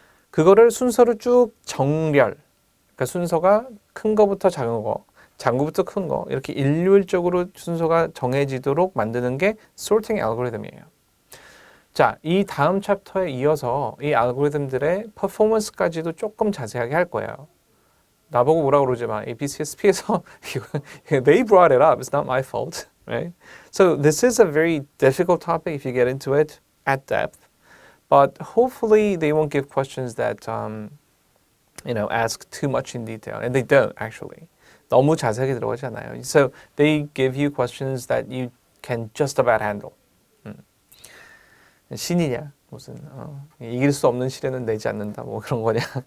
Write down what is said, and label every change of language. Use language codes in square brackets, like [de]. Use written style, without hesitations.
[ko] 그거를 순서를 쭉 정렬. 그러니까 순서가 큰 거부터 작은 거, 작은 거부터 큰 거 이렇게 일률적으로 순서가 정해지도록 만드는 게 sorting 알고리즘이에요. 자, 이 다음 챕터에 이어서 이 알고리즘들의 퍼포먼스까지도 조금 자세하게 할 거예요. 나보고 뭐라 그러지 마. [en] APCSP에서 they brought it up. It's not my fault, right? So this is a very difficult topic if you get into it at depth. But hopefully they won't give questions that ask too much in detail, and they don't actually. [ko] 너무 자세하게 들어가지 않아요. [en] So they give you questions that you can just about handle. [ko] 신이냐 무슨 이길 수 없는 시련은 내지 않는다 뭐 그런 거냐.